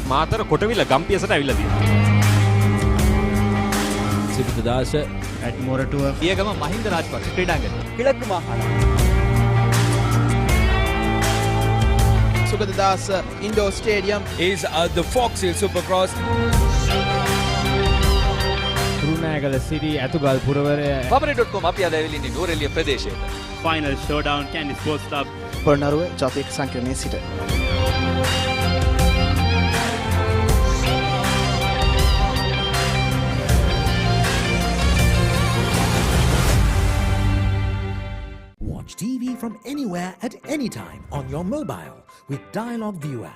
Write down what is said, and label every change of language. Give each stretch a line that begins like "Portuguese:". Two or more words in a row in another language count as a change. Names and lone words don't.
Sinhala: මාතර කොටවිල ගම්පියසට ඇවිල්ලා තියෙනවා. සිරිතදාස
English: at Moratua
Sinhala: පියගම මහින්ද රාජපක්ෂ ක්‍රීඩාංගණය.
Tamil: கிழக்கு மாகாணம்.
English: Sugaddas Indoor Stadium is the Fox Hill Supercross.
Sinhala: කුරුණෑගල සිටි ඇතුගල් පුරවරය Pamare.com අපි අද ඇවිල්ලා ඉන්නේ නූරෙලිය ප්‍රදේශයට.
English: final showdown Candy Sports Club
Sinhala: පොළොන්නරුව ජාතික සංකීර්ණයේ සිට.
English: Watch TV from anywhere at any time on your mobile with Dialog View app.